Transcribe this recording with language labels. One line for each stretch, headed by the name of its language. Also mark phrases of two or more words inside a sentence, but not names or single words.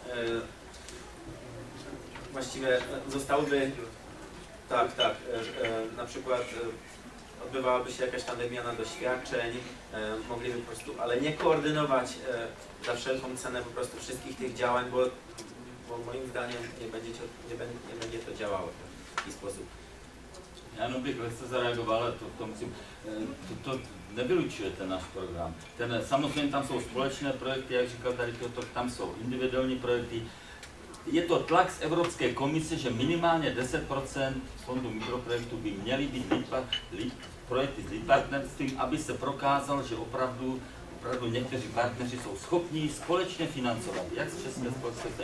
Polish: właściwie zostałyby, na przykład odbywałaby się jakaś tam wymiana doświadczeń, mogliby po prostu, ale nie koordynować za wszelką cenę po prostu wszystkich tych działań, bo moim zdaniem nie będzie to działało w taki sposób.
Czech: Já jenom bych lehce zareagoval, ale to musím, to nevylučuje ten náš program. Samozřejmě tam jsou společné projekty, jak říkal tady Piotr, tam jsou individuální projekty. Je to tlak z Evropské komise, že minimálně 10% fondu mikroprojektů by měly být projekty s lead partnerstvím, aby se prokázalo, že opravdu někteří partneři jsou schopní společně financovat, jak z české společnosti.